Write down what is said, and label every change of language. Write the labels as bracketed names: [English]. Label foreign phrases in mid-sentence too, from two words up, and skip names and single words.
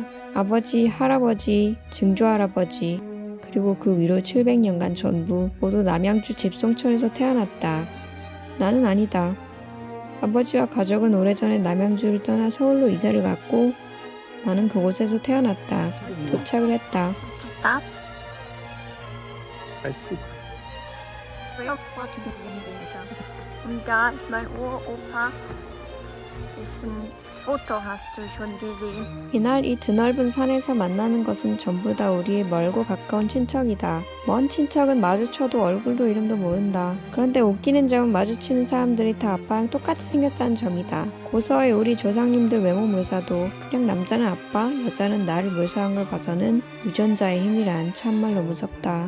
[Korean] 아버지, 할아버지, 증조할아버지, 그리고 그 위로 700년간 전부 모두 남양주 집송촌에서 태어났다. 나는 아니다. 아버지와 가족은 오래전에 남양주를 떠나 서울로 이사를 갔고 나는 그곳에서 태어났다. 도착을 했다. [German] Stop. Alles gut. Und da ist mein Uropa. Dessen Foto hast du schon gesehen. [Korean] 이날 이 드넓은 산에서 만나는 것은 전부 다 우리의 멀고 가까운 친척이다. 먼 친척은 마주쳐도 얼굴도 이름도 모른다. 그런데 웃기는 점은 마주치는 사람들이 다 아빠랑 똑같이 생겼다는 점이다. 고서의 우리 조상님들 외모 묘사도 그냥 남자는 아빠, 여자는 나를 묘사한 걸 봐서는 유전자의 힘이란 참말로 무섭다.